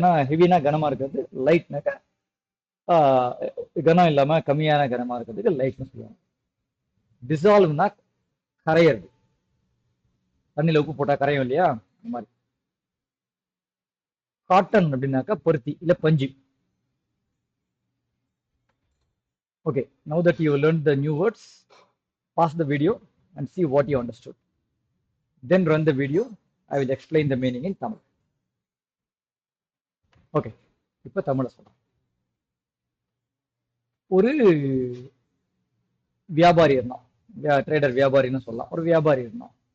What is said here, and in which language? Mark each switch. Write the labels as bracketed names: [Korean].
[Tamil] ஹெவினா கனமா இருக்கிறது, லைட்னாக்க கனம் இல்லாம கம்மியான கனமா இருக்கிறதுக்கு லைட்னு சொல்லுவாங்க. டிசால்வ்னா கரையிறது, தண்ணியில உப்பு போட்டா கரையும் இல்லையா, அந்த மாதிரி. காட்டன் அப்படின்னாக்கா பருத்தி இல்ல பஞ்சு. [English] Okay, now that you learned the new words, pause the video and see what you understood. Then run the video. I will explain the meaning in Tamil. [Tamil] Okay, இப்ப தமிழ்ல சொல்றேன். ஒரு வியாபாரி இருந்தான், ட்ரேடர் வியாபாரின்னு சொல்லலாம். ஒரு வியாபாரி இருந்தான்.